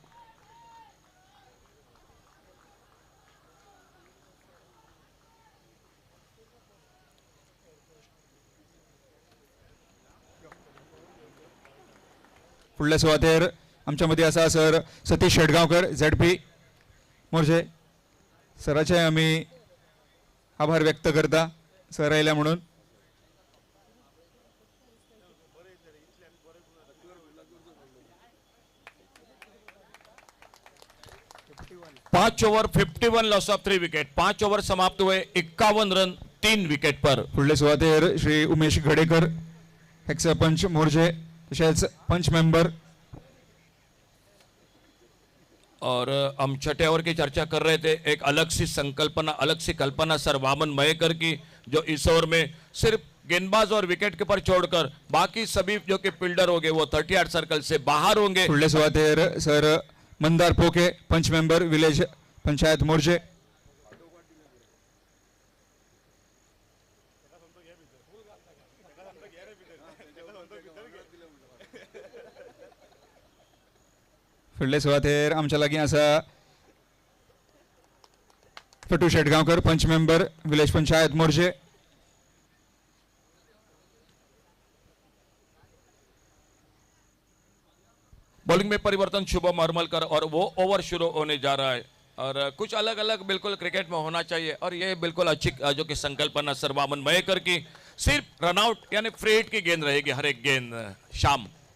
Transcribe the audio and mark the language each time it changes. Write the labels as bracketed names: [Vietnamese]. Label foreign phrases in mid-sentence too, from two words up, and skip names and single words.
[Konkani] फुडल्या सुवातेर आमच्या मदीं आसा सर सतीश शेटगांवकर ZP मोर्जे. सराचे आमी आभार व्यक्त करता सर आयल्या म्हणून. [English] पांच over 51 loss of 3 wicket. [Hindi] 5 ओवर समाप्त हुए 51 रन 3 विकेट पर. [Konkani] फुडले सुवातेर श्री उमेश घडेकर एक्स पंच मोर्जे तशेंच पंच मेंबर. [Hindi] और हम छठे ओवर की चर्चा कर रहे थे. एक अलग सी कल्पना सर वामन मयेकर की जो इस ओवर में सिर्फ गेंदबाज और [English] wicket keeper [Hindi] छोड़कर बाकी सभी जो कि फील्डर होंगे वो 38 सर्कल से बाहर होंगे. [Konkani] फुडले सुवातेर सर मंदार पोके पंच मेंबर विलेज पंचायत मोर्जे. फुडले सुवातेर आमच्या लागीं आसा फटू शेटगांवकर पंच मेंबर विलेज पंचायत मोर्जे. [Hindi] बॉलिंग में परिवर्तन शुभम हरमलकर और वो ओवर शुरू होने जा रहा है और कुछ अलग अलग बिल्कुल क्रिकेट में होना चाहिए और ये बिल्कुल अच्छी जो कि संकल्पना सर वामन मयेकर की. सिर्फ रनआउट यानी [English] free hit [Hindi] की गेंद रहेगी हर एक गेंद शाम.